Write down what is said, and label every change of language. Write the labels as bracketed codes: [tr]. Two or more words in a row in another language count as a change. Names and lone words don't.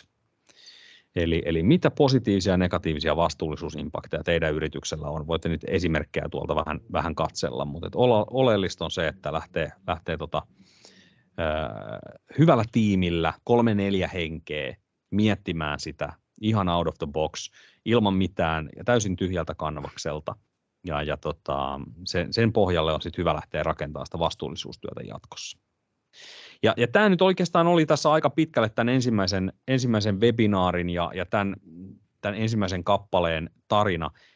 [fi] Eli mitä positiivisia ja negatiivisia vastuullisuusimpakteja teidän yrityksellä on? Voitte nyt esimerkkejä tuolta vähän katsella, mutta oleellista on se, että lähtee hyvällä tiimillä 3-4 henkeä miettimään sitä ihan [en] out of the box, [fi] ilman mitään ja täysin tyhjältä kanvakselta. Sen pohjalle on sitten hyvä lähteä rakentamaan sitä vastuullisuustyötä jatkossa. Ja tämä nyt oikeastaan oli tässä aika pitkälle tämän ensimmäisen webinaarin ja tämän ensimmäisen kappaleen tarina.